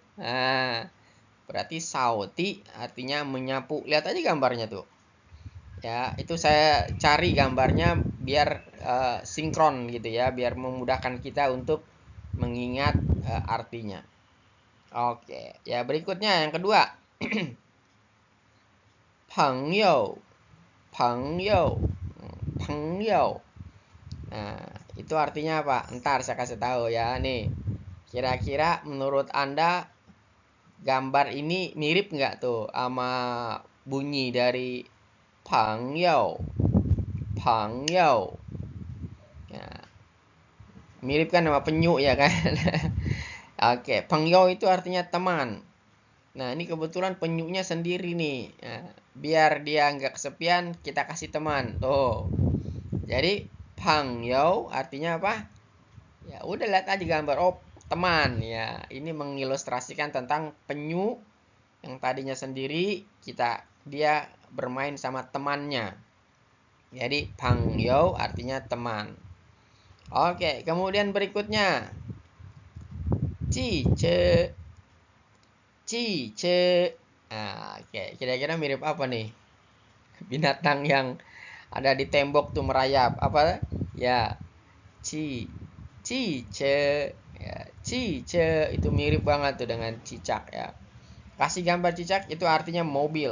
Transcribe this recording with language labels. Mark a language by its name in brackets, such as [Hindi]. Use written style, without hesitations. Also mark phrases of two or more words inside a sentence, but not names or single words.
[Indonesian] Nah, berarti Saudi artinya menyapu. Lihat aja gambarnya tuh. Ya, itu saya cari gambarnya biar sinkron gitu ya, biar memudahkan kita untuk mengingat artinya. Oke, ya berikutnya yang kedua. [Chinese] 朋友, 朋友, 朋友. [Indonesian] Nah, itu artinya apa? Ntar saya kasih tahu ya. Nih, kira-kira menurut Anda gambar ini mirip nggak tuh sama bunyi dari [Chinese] 朋友, 朋友. [Indonesian] Ya, mirip kan sama penyu ya kan? Oke, 朋友 itu artinya teman. Nah, ini kebetulan penyunya sendiri nih. Nah, biar dia nggak kesepian, kita kasih teman. Tuh. Jadi, 朋友 artinya apa? Ya, udah lihat aja gambar. Oh, teman ya. Ini mengilustrasikan tentang penyu yang tadinya sendiri, dia bermain sama temannya. Jadi, 朋友 artinya teman. Oke, kemudian berikutnya. [Chinese] 记者, 记者. [Indonesian] Nah, oke, kira-kira mirip apa nih? Binatang yang ada di tembok tuh merayap. Apa? Ya, cicak. Ya, cicak itu mirip banget tuh dengan cicak ya. Kasih gambar cicak itu artinya mobil.